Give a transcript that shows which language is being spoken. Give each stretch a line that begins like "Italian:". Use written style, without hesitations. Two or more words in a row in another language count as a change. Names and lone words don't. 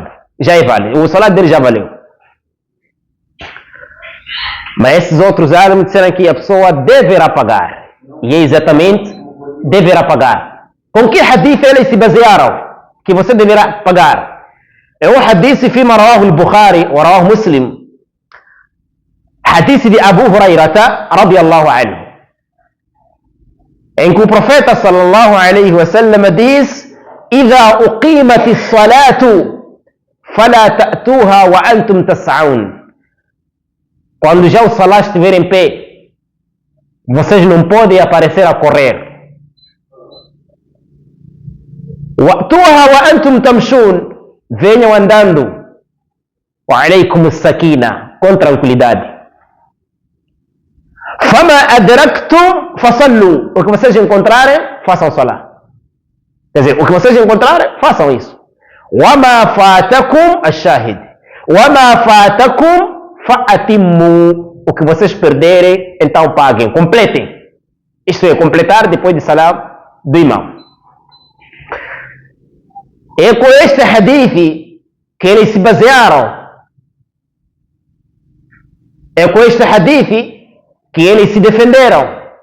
Portuguese: Já é válido. O salat dele já valeu. Mas esses outros álimas disseram que a pessoa deverá pagar. E é exatamente, deverá pagar. Com que hadith eles se basearam? Que você deverá pagar. É o hadith
Arabic: فيما رواه البخاري ورواه مسلم.
Portuguese: Hadith de Abu Hurairata
Arabic: رضي الله عنه.
Portuguese: Em que o profeta
Arabic: صلى الله عليه وسلم
Portuguese: diz:
Arabic: إذا أقيمت الصلاة فلا تأتوها وأنتم تسعون.
Portuguese: Quando já o salat estiver em pé, vocês não podem aparecer a correr.
Arabic: وأتوها وأنتم تمشون.
Portuguese: Venham andando.
Arabic: وعليكم السكينة.
Portuguese: Com tranquilidade.
Arabic: فما أدركتم فصلوا.
Portuguese: O que vocês encontrarem, façam salat. Quer dizer, o que vocês encontrarem, façam isso.
Arabic: وما فاتكم الشاهد. وما فاتكم فأتموا.
Portuguese: O que vocês perderem, então paguem, completem. Isto é, completar depois de salam do imam. É com este hadith que eles se basearam. É com este hadith que eles se defenderam.